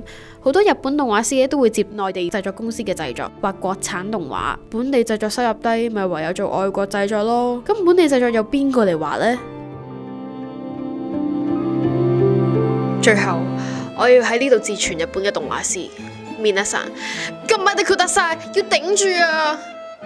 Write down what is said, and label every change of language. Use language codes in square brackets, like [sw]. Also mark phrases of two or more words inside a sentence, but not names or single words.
[yue] 好多日本動畫師咧都會接內地製作公司嘅製作，或國產動畫。本地製作收入低，咪唯有做外國製作咯。咁本地製作有邊個嚟話呢？最後，我要喺呢度致全日本嘅動畫師， [ja] 皆さん、頑張ってください， [yue] 要頂住啊！